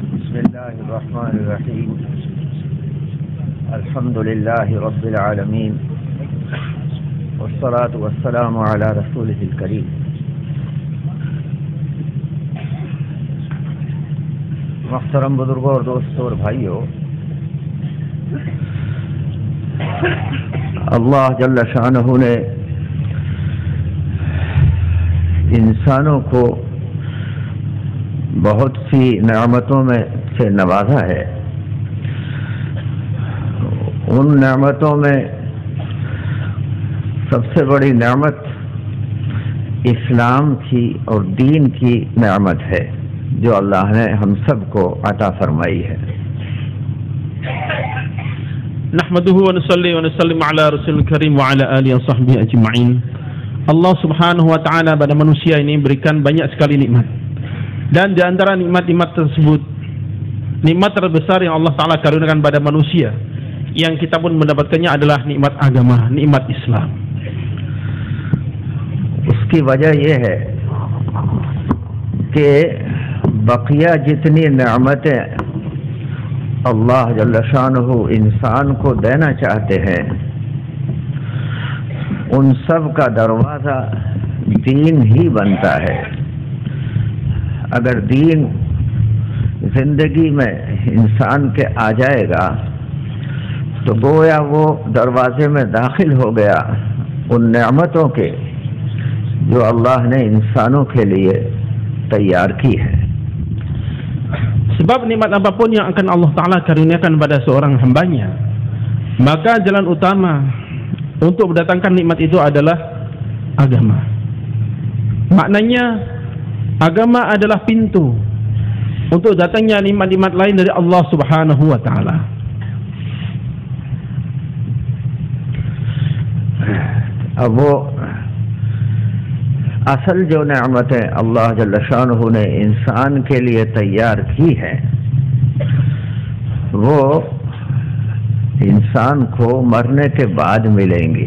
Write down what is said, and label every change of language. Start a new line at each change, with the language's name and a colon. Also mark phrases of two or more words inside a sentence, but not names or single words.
Arabic: بسم الله الرحمن الرحيم الحمد لله رب العالمين والصلاة والسلام على رسوله الكريم
Urdu: محترم بزرگوں اور دوستوں اور بھائیوں، اللہ جل شانہ نے انسانوں کو بہت سی نعمتوں میں سے نوازا ہے۔ ان نعمتوں میں سب سے بڑی نعمت اسلام کی اور دین کی نعمت ہے جو اللہ نے ہم سب کو عطا فرمائی ہے۔
Arabic: نحمده ونصلي ونسلم على رسول الكريم وعلى آله وصحبه أجمعين. الله سبحانه وتعالى
Indonesian: pada manusia ini berikan banyak sekali nikmat. Dan di antara nikmat-nikmat tersebut, nikmat terbesar yang
Arabic: الله تعالى
Indonesian: karuniakan pada manusia yang kita pun mendapatkannya adalah nikmat agama, nikmat Islam.
Urdu: اس کی وجہ یہ ہے کہ بقیہ جتنی نعمتیں
Arabic: الله جل شانه
Urdu: انسان کو دینا چاہتے ہیں، ان سب کا دروازہ دین ہی بنتا ہے. اگر دین زندگی میں انسان کے آ جائے گا تو گویا وہ دروازے میں داخل ہو گیا ان نعمتوں کے جو اللہ نے انسانوں کے لیے تیار کی ہے.
Indonesian: Sebab nikmat apapun yang akan
Arabic: الله تعالى
Indonesian: karuniakan pada seorang hambanya, maka jalan utama untuk mendatangkan nikmat itu adalah agama. Maknanya agama adalah pintu untuk datangnya nikmat-nikmat lain dari
Arabic: الله سبحانه وتعالى.
Urdu: اب وہ اصل جو نعمتیں
Arabic: الله جل شانه
Urdu: نے انسان کے لیے تیار کی ہے، وہ انسان کو مرنے کے بعد ملیں گی.